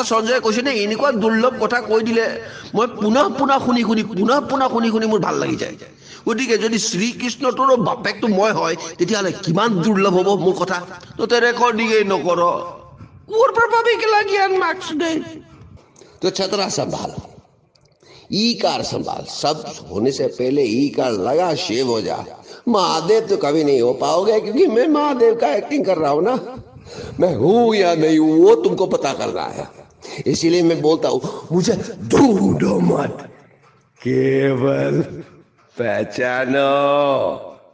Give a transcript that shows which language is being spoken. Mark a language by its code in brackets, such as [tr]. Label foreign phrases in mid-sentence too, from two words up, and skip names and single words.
[as] সঞ্জয়ে কৈছে নে এনেকুৱা দুৰ্লভ কথা কৈ দিলে মই পুনঃ শুনি মোৰ ভাল লাগি যায় গতিকে যদি শ্ৰীকৃষ্ণটোৰ বাপেকটো মই হয় তেতিয়াহ'লে কিমান দুৰ্লভ হ'ব মোৰ কথা তহঁতে ৰেকৰ্ডিঙেই নকৰ ক'ৰ পৰা পাবি কেলা জ্ঞান মাৰ্কছ দে [hi] तो छतरा संभाल ई कार संभाल सब होने से पहले ई कार लगा शेव हो जा महादेव तो कभी नहीं हो पाओगे क्योंकि मैं महादेव का एक्टिंग कर रहा हूं ना मैं हूं या नहीं हूं वो तुमको पता करना है इसीलिए मैं बोलता हूं मुझे ढूंढो मत केवल पहचानो